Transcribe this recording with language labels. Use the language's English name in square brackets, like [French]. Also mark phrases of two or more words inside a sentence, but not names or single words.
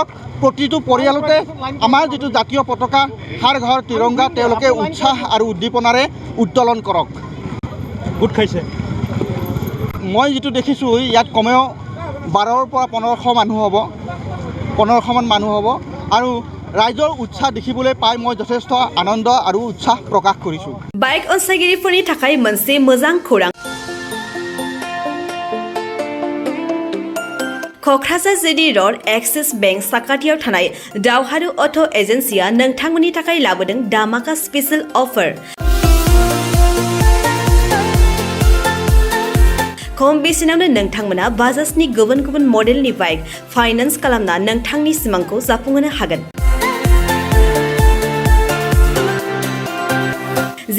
[Assamese] প্ৰতিটো পৰিয়ালতে আমাৰ যিটো জাতীয় পতাকা হৰ ঘৰ তিৰংগা তেওঁলোকে উৎসাহ আৰু উদ্দীপনাৰে উত্তোলন কৰক। গোট খাইছে মই যিটো দেখিছোঁ ইয়াত কমেও 12ৰ পৰা 1500 মানুহ হ'ব, 1500মান মানুহ হ'ব আৰু ৰাইজৰ উৎসাহ দেখিবলৈ পাই মই যথেষ্ট আনন্দ আৰু উৎসাহ প্ৰকাশ কৰিছোঁ। [Bodo] बाइक अनसायगिरिफोरनि थाखाय मोनसे मोजां खौरां। क'क्राझार जिडी र'ड एक्सिस बेंक साखाथियाव थानाय दावहारु अट' एजेन्सिया नोंथांमोननि थाखाय लाबोदों धामाका [English] special offer. [Bodo] खम बेसेनावनो नोंथांमोना बाजाजनि गुबुन गुबुन मडेलनि [English] bike finance [Bodo] खालामना नोंथांनि सिमांखौ जाफुंहोनो हागोन।